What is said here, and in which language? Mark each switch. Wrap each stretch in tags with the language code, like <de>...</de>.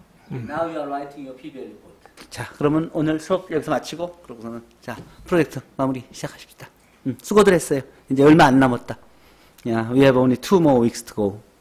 <en>Now you are writing your PBL report.</en> <ko>자, 그러면 오늘 수업 여기서 마치고 그러고서는 자 프로젝트 마무리 시작합시다. 수고들 했어요. 이제 얼마 안 남았다.</ko> <en>Yeah, we have only 2 more weeks to go.</en>